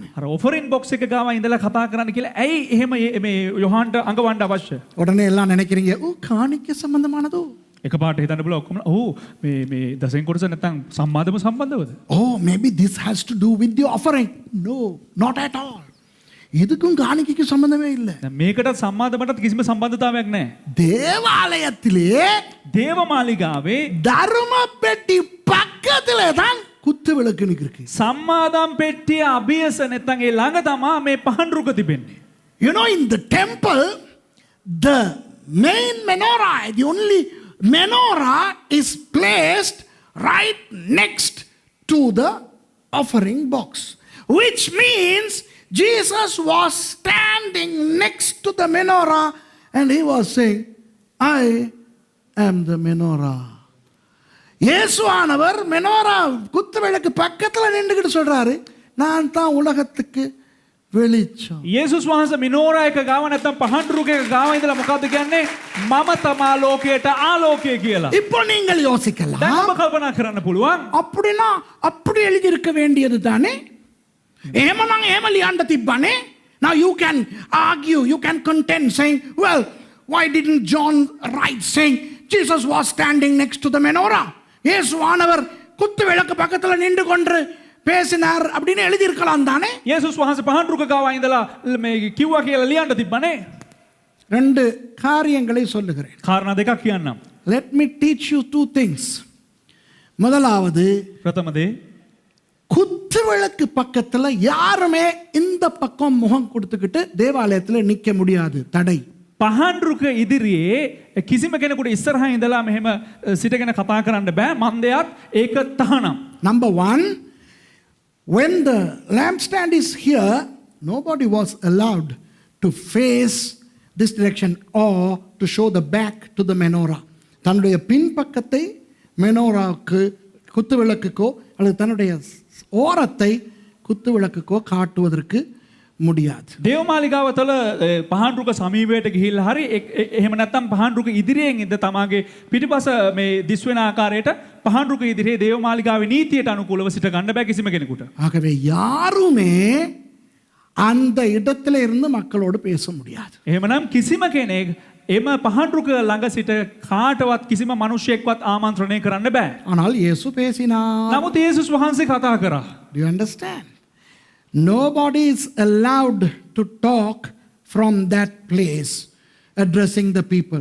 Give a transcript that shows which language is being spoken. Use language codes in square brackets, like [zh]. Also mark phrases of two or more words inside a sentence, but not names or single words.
[si] අර [en] offering box [si] එක ගාව ඉඳලා කතා කරන්න කියලා ඇයි එහෙම මේ යොහාන්ට අඟවන්න අවශ්‍ය? [ta] உடனே எல்லாம் நினைக்கிறீங்க ஓ காணிக்கை சம்பந்தமானதோ? [si] එකපාරට හිතන්න බල ඔක්කොම මේ දසෙන් කොටස නැත්තම් සම්මාදම සම්බන්ධවද? [en] Oh, maybe this has to do with the offering. No, not at all. [ta] இதுக்கும் காணிக்கைக்கும் சம்பந்தமே இல்லை. [si] මේකට සම්මාදමටත් කිසිම සම්බන්ධතාවයක් නැහැ. [ta] தேவாலயத்திலே [si] දේවමාලිගාවේ [ta] தர்ம பெட்டி பக்கத்துல தான் குத்து விளக்கு இருக்கு. [si] සම්මාදම් පෙට්ටිය අභියස නැත්තම් ඒ ළඟ තමා මේ පහන් රුක තිබෙන්නේ. [en] You know, in the temple, the main menorah, the only menorah is placed right next to the offering box, which means Jesus was standing next to the menorah and he was saying, I am the menorah. [ta] இயேசுவானவர் மெனோரா குத்து விளக்கு பக்கத்தில் நின்றுகிட்டு சொல்றாரு, நான் தான் உலகத்துக்கு வெளிச்சம். [si] යේසුස් වහන්සේ මිනෝරා එක ගාව නැත්තම් පහන් රුක එක ගාව ඉඳලා මොකද්ද කියන්නේ? මම තමා ලෝකයට ආලෝකය කියලා. [ta] இப்போ நீங்கள் யோசிக்கலாம், [si] දැන් ඔබ කල්පනා කරන්න පුළුවන්. [ta] அப்படினா அப்படி எழுதி இருக்க வேண்டியது தானே? [si] එහෙමනම් එහෙම ලියන්න තිබ්බනේ. [en] Now you can argue, you can contend saying, well, why didn't John write saying Jesus was standing next to the menorah? [ta] இயேசுவானவர் குத்து விளக்கு பக்கத்துல நின்று கொண்டு பேசினார் அப்படின்னு எழுதி இருக்கலாம் தானே? [si] යේසුස් වහන්සේ පහන් රුක ගාව ඉඳලා මේ කිව්වා කියලා ලියන්න තිබ්බනේ. [ta] ரெண்டு காரியங்களை சொல்லுகிறேன். [si] කාරණා දෙකක් කියන්නම්. [en] Let me teach you two things. [ta] முதலாவது, [si] ප්‍රථම දේ [ta] குத்து விளக்கு பக்கத்துல யாருமே இந்த பக்கம் முகம் கொடுத்துக்கிட்டு தேவாலயத்துல நிக்க முடியாது, தடை. [si] පහන් රුක ඉදිරියේ කිසිම කෙනෙකුට ඉස්සරහා ඉඳලා මෙහෙම සිටගෙන කතා කරන්න බෑ. මන්දයත් ඒක තහනම්. [en] Number one, when the lampstand is here, nobody was allowed to face this direction or to show the back to the menorah. [ta] தன்னுடைய பின்பக்கத்தை மெனோராவுக்கு குத்து விளக்குக்கோ அல்லது தன்னுடைய ஓரத்தை குத்து விளக்குக்கோ காட்டுவதற்கு முடியாது. [si] දේවමාලිගාව තුළ පහන් රුක සමීපයට ගිහිල්ලා හරි එහෙම නැත්නම් පහන් රුක ඉදිරියෙන් ඉඳ තමාගේ පිටිපස මේ දිස් වෙන ආකාරයට පහන් රුක ඉදිරියේ දේවමාලිගාවේ නීතියට අනුකූලව සිට ගන්න බෑ කිසිම කෙනෙකුට. [ta] ஆகவே யாருமே அந்த இடத்துல இருந்து மக்களோடு பேச முடியாது. [si] එහෙමනම් කිසිම කෙනෙක් එම පහන් රුක ළඟ සිට කාටවත් කිසිම මිනිසෙක්වත් ආමන්ත්‍රණය කරන්න බෑ. [ta] ஆனால் இயேசு பேசினார். [si] නමුත් යේසුස් වහන්සේ කතා කරා. [en] Do you understand? Nobody is allowed to talk from that place addressing the people.